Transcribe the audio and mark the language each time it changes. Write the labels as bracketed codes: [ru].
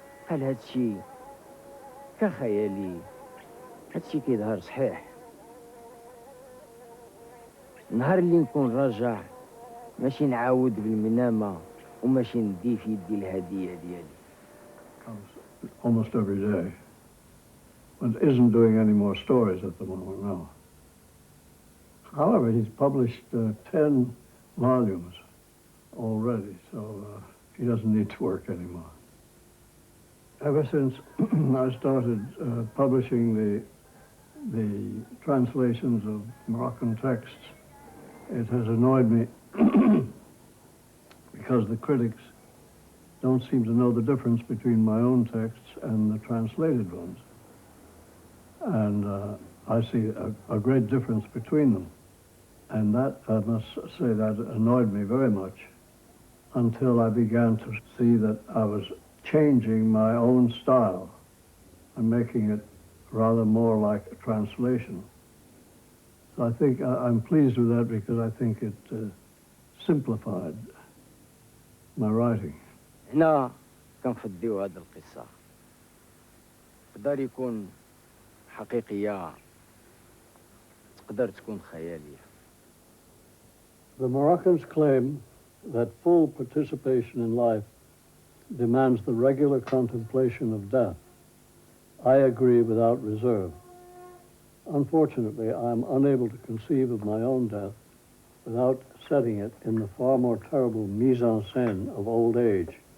[ar] قال هادشي كخيالي هادشي كيظهر صحيح. نهار اللي نكون راجع ماشي نعاود بالمنامة وماشي ندي في يدي الهدية ديالي. [en] Almost every day, but isn't doing any more stories at the moment now. However, he's published 10 volumes already, so he doesn't need to work anymore. Ever since I started publishing the translations of Moroccan texts, it has annoyed me because the critics don't seem to know the difference between my own texts and the translated ones. And I see a great difference between them. And that, I must say, that annoyed me very much until I began to see that I was changing my own style and making it rather more like a translation. So I think I'm pleased with that because I think it simplified my writing. [ar] هنا كنفضيو هاد القصة تقدر يكون حقيقية تقدر تكون خيالية. [en] The Moroccans claim that full participation in life demands the regular contemplation of death. I agree without reserve. Unfortunately, I am unable to conceive of my own death without setting it in the far more terrible mise-en-scène of old age.